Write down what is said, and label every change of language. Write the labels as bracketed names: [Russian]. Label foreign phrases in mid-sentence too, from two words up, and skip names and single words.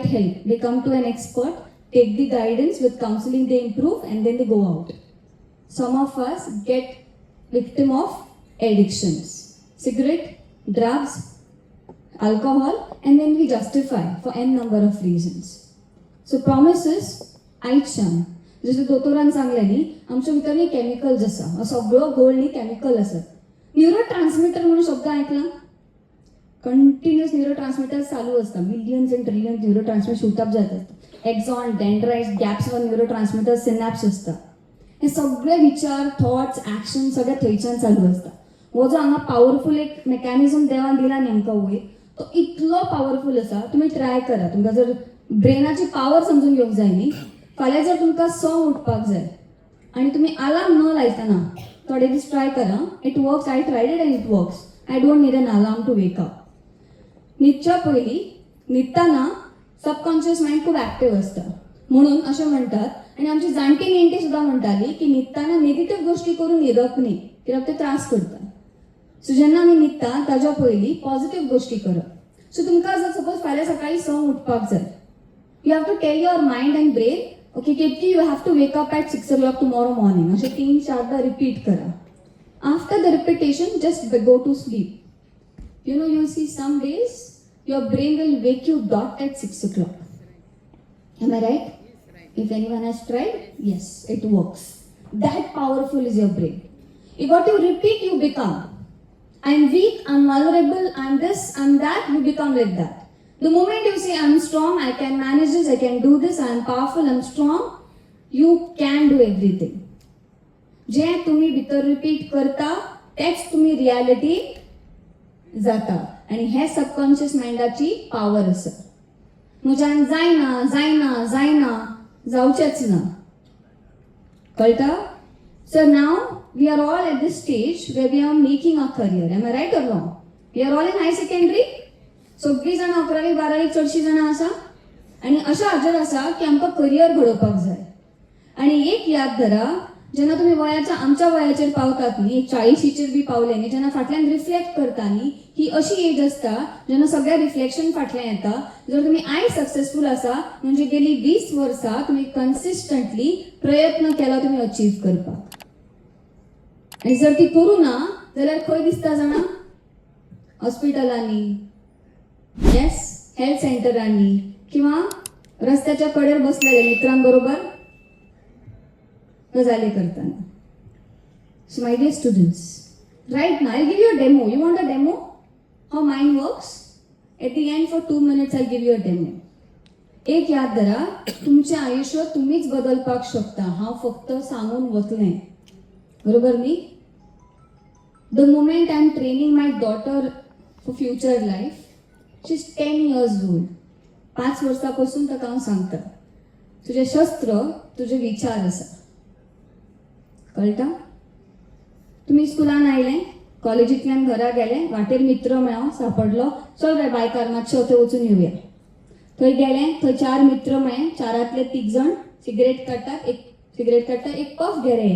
[English] They come to an expert take the guidance, with counseling they improve, and then they go out. Some of us get victim of addictions, cigarette, drugs, alcohol, and then we justify for n number of reasons. So promises [Konkani] आयच्यान जशें दोतोरान सांगलें न्ही, आमच्या भितर न्ही कॅमिकल्स आसा, सगळो गोल न्ही कॅमिकल आसा. [English] neuro transmitter [Konkani] म्हणून शब्द आयकला? [English] continuous neuro transmitter [Konkani] चालू असता, [English] millions and trillions neuro transmitter shoot up [Konkani] जात असता. एक्झॉन, डेंड्राइट्स, गॅप्सवर [English] neuro transmitter synapse [Konkani] असता. हे सगळे विचार, थॉट्स, ऍक्शन सगळे थंयच्यान चालू असता. हो जो हांगा पॉवरफुल एक मेकॅनिझम देवान दिला नेमका वयर, तो इतलो पॉवरफुल आसा. तुम्ही ट्राय करा. तुमकां जर ब्रेनाची पावर समजून घेवंक जाय न्ही, फाल्यां जर तुमकां सॉंग उठपाक जाय आनी तुमी अलार्म न लायतना थोडे दीस ट्राय करा. [English] It works. I tried it and it works. I don't need an alarm to wake up. [Konkani] न्हिदच्या पयलीं न्हिदतना [English] subconscious mind [Konkani] खूब ऍक्टिव्ह असता. म्हणून अशें म्हणटात, आनी आमची जाणटी नेणटी सुद्दां म्हणटाली की न्हिदतना नेगेटिव्ह गोश्टी करून न्हिदप न्ही, कित्याक ते त्रास करता. सो जेन्ना आमी न्हिदता ताज्या पयलीं पॉझिटिव्ह गोश्टी करप. सो तुमकां जर सपोज फाल्यां सकाळीं संक उठपाक जाय, [English] You have to tell your mind and brain, OK Ketki you have to wake up at 6 o'clock tomorrow morning. [Konkani] अशें 3-4दा रिपीट करा. [English] After the repetition just go to sleep. You know, you'll see some days your brain will wake you dot at 6 o'clock. Am I right? If anyone has tried, yes, it works. That powerful is your brain. If what you repeat, you become. I'm weak, I'm vulnerable, I'm this, I'm that, you become like that. The moment you say, I'm strong, I can manage this, I can do this, I'm powerful, I'm strong, you can do everything. [Konkani] जे तुम्ही भितर रिपीट करता, तेच तुम्ही रियालिटी जाता. आणि हे सबकॉन्शियस माइंडाची पावर आसा. म्हज्यान जायना जायना जायना जावचेच ना. कळटा? [English] So now we are all at this stage where we are making our career. Am I right or wrong? We are all in high secondary. [Konkani] सगळीं जाणां 11वी-12वी चडशीं जाणां आसा आनी अशें हाजेर आसा की आमकां करियर घडोवपाक जाय. आनी एक याद धरा, जेन्ना तुमी आमच्या वयाचेर पावतात न्ही, 40शीचेर बी पावले न्ही, जेन्ना फाटल्यान रिफ्लेक्ट करता न्ही, ही अशी एज आसता जेन्ना सगळ्या रिफ्लेक्शन फाटल्यान येता. जर तुमी आयज सक्सेसफूल आसा म्हणजे गेली 20 वर्सां तुमी कन्सिस्टंटली प्रयत्न केला तुमी अचीव करपाक. आनी जर ती करूं ना जाल्यार खंय दिसता जाणा? हॉस्पिटलांनी, येस, हेल्थ सेंटरांनी, किंवा रस्त्याच्या कडेर बसलेले मित्रांबरोबर गजाली करताना. [English] So my dear students, right now I'll give you a demo. You want a demo? How mind works? At the end for 2 minutes I'll give you a demo. [Konkani] एक याद धरा, तुमचे आयुष्य तुम्हीच बदलपाक शकता. हांव फक्त सांगून वतलें. बरोबर न्ही? [English] The moment I'm training my daughter for future life, she's 10 years old. [Konkani] 5 वर्सांपासून ताका हांव सांगता, तुझे शस्त्र तुझे विचार आसा. कळटा? तुम्ही स्कुलान आयले, कॉलेजींतल्यान घरा गेले, वाटेर मित्र मेळ्ळो, सांपडलो, चल रे बायकार मातशें थंय वचून येवया. थंय गेले, थंय 4 मित्र मेळ्ळे, 4रांतले 3 जण सिगरेट काडटात, एक पफ घे रे.